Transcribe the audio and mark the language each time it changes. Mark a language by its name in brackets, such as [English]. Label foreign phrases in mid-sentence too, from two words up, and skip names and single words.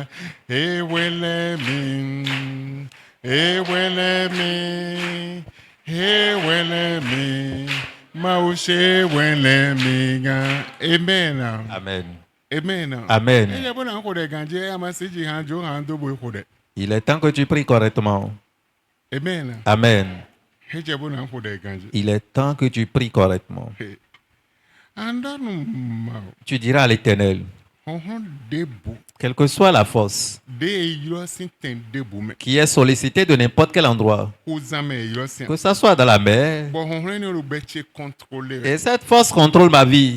[French] wele min, wele mi, wele mi, Maushe wele miga. Amen. Amen. Amen. Amen. Il est temps que tu pries correctement. Amen. Amen. Il est temps que tu pries correctement. Tu diras à l'Éternel, quelle que soit la force qui est sollicitée de n'importe quel endroit, que ce soit dans la mer, et cette force contrôle ma vie.